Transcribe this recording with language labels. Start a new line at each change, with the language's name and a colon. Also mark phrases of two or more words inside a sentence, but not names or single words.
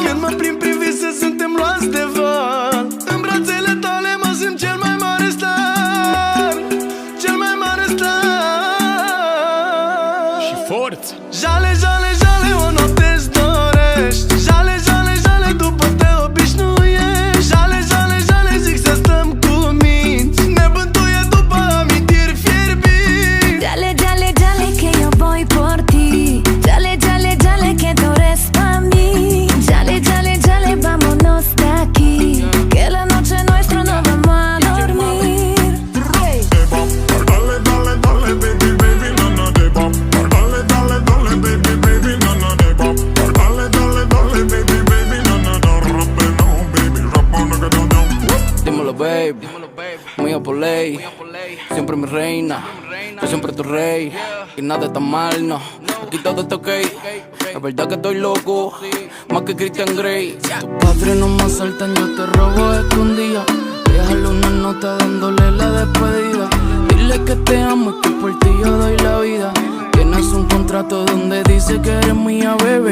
Romanian: Când mă plimb prin vise suntem luați de val, în brațele tale mă simt cel mai mare star, cel mai mare star. Și forță. Jale, jale, jale, o noapte-ți dorești. Jale, jale, jale, după te obișnuiești. Jale, jale, jale, zic să stăm cu minți, ne bântuie după amintiri fierbinți. Jale, jale, jale,
Spanish: que yo voy por ti. Jale, jale, jale, que tú eres pa' mí. Jale, jale, jale, vámonos de aquí, que la noche nuestra no vamos a dormir. Dale, dale, dale,
English: baby, baby, na na de bop.
Spanish: Dale, dale, dale,
English: baby, baby, na na de bop.
Spanish: Dale, dale, dale,
English: baby, baby, na na da rap no, baby, rap on the down.
Spanish: Dímelo, babe, mío por ley, siempre mi reina, yo siempre tu rey, y nada está mal, no, aquí todo está ok, es verdad que estoy loco, más que Christian Grey. Tus padres no me asaltan, yo te robo escondida, déjale una nota dándole la despedida, dile que te amo y que por ti yo doy la vida, tienes un contrato donde dice que eres mía, baby.